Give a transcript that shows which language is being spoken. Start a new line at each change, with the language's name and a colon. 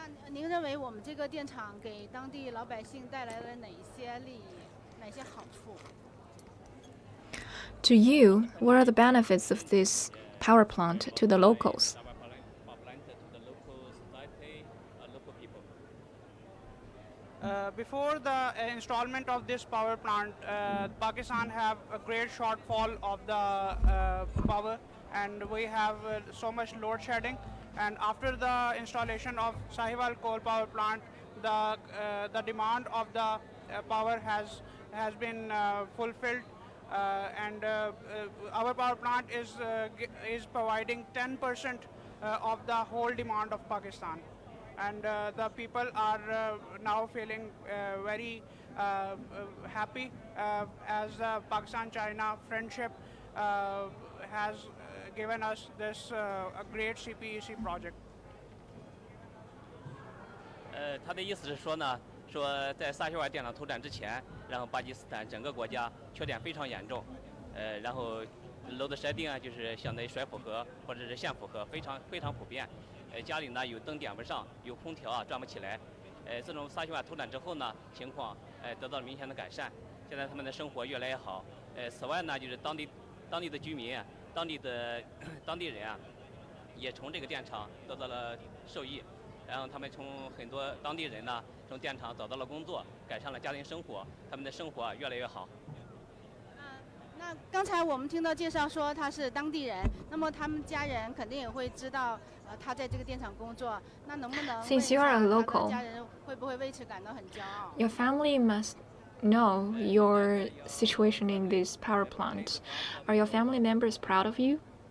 Chinese: 您认为我们这个电厂给当地老百姓带来了哪些利益，哪些好处？
English: To you, what are the benefits of this power plant to the locals? Before the installment of this power plant, Pakistan have a great shortfall of the power, and we have so much load shedding. And after the installation of Sahiwal Coal-fired Power Plant, the demand of the power has been fulfilled, and our power plant is providing 10% of the whole demand of Pakistan. And the people are now feeling very happy as the Pakistan-China friendship has given us this a great CPEC project.
Chinese: 他的意思是说呢，说在萨希瓦电厂投产之前，然后巴基斯坦整个国家缺电非常严重，然后load shedding啊，就是相当于甩负荷或者是限负荷非常普遍。家里呢有灯点不上，有空调啊转不起来。自从萨希瓦投产之后呢，情况得到了明显的改善，现在他们的生活越来越好。此外呢，就是当地的居民、当地人啊，也从这个电厂得到了受益。然后他们从很多当地人呢，从电厂找到了工作，改善了家庭生活，他们的生活越来越好。那刚才我们听到介绍说他是当地人，那么他们家人肯定也会知道，他在这个电厂工作。那能不能
English: Since you are a local,
Chinese: 家人会不会为此感到很骄傲
English: your family must know your situation in this power plant. Are your family members proud of you?